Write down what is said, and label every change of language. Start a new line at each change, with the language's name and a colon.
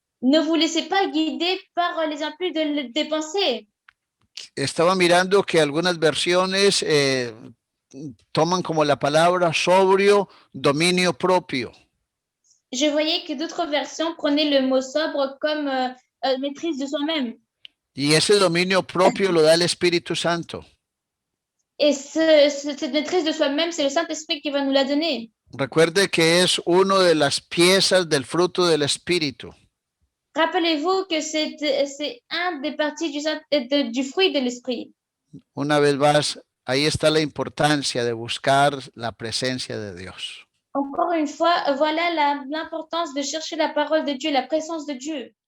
French: Ne vous laissez pas guider par les impulses des pensées.
Spanish: Estaba mirando que algunas versiones toman como la palabra sobrio, dominio propio.
French: Je voyais que d'autres versions prenaient le mot sobre comme maîtrise de soi-même.
Spanish: Y ese dominio propio lo da el Espíritu Santo.
French: Et cette maîtrise de soi-même, c'est le Saint-Esprit qui va nous la donner.
Spanish: Recuerde que es uno de las piezas del fruto del Espíritu.
French: Rappelez-vous que c'est un des parties du fruit de l'Esprit.
Spanish: Una vez más, ahí está la importancia de buscar la presencia de Dios.
French: Encore une fois, voilà l'importance de chercher la parole de Dieu, la présence de Dieu.